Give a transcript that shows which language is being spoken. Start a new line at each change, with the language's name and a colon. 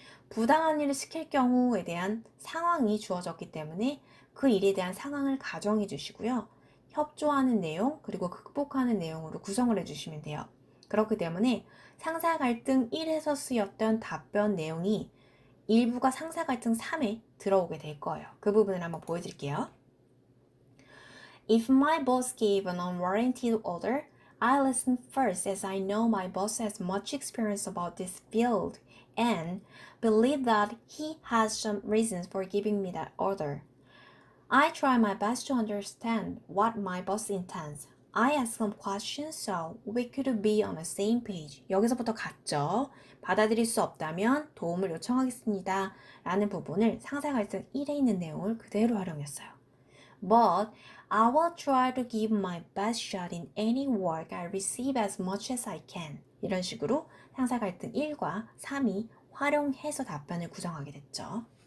Korean: 부당한 일을 시킬 경우에 대한 상황이 주어졌기 때문에 그 일에 대한 상황을 가정해 주시고요. 협조하는 내용 그리고 극복하는 내용으로 구성을 해주시면 돼요. 그렇기 때문에 상사 갈등 1에서 쓰였던 답변 내용이 일부가 상사 갈등 3에 들어오게 될 거예요. 그 부분을 한번 보여드릴게요.
English: If my boss gave an unwarranted order, I listen first as I know my boss has much experience about this field and believe that he has some reasons for giving me that order. I try my best to understand what my boss intends. I ask some questions so we could be on the same page.
Korean: 여기서부터 갔죠. 받아들일 수 없다면 도움을 요청하겠습니다. 라는 부분을 상사 갈등 1에 있는 내용을 그대로 활용했어요.
English: But I will try to give my best shot in any work I receive as much as I can.
Korean: 이런 식으로 상사 갈등 1과 3이 활용해서 답변을 구성하게 됐죠.